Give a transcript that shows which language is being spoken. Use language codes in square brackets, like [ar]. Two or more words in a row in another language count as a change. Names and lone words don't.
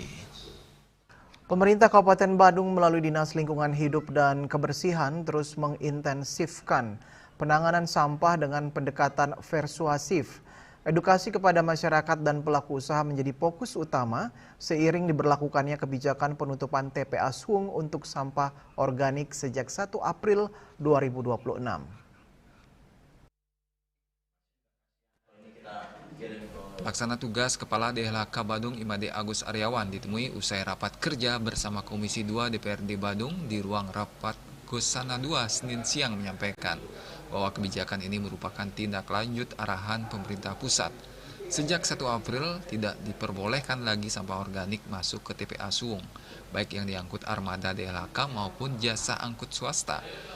[id] Pemerintah Kabupaten Badung melalui Dinas Lingkungan Hidup dan Kebersihan terus mengintensifkan penanganan sampah dengan pendekatan persuasif. Edukasi kepada masyarakat dan pelaku usaha menjadi fokus utama seiring diberlakukannya kebijakan penutupan TPA Suung untuk sampah organik sejak 1 April 2026. Pelaksana tugas Kepala DLHK Badung Imade Agus Aryawan ditemui usai rapat kerja bersama Komisi 2 DPRD Badung di ruang rapat Gosana 2 Senin siang menyampaikan bahwa kebijakan ini merupakan tindak lanjut arahan pemerintah pusat. Sejak 1 April tidak diperbolehkan lagi sampah organik masuk ke TPA Suung, baik yang diangkut armada DLHK maupun jasa angkut swasta.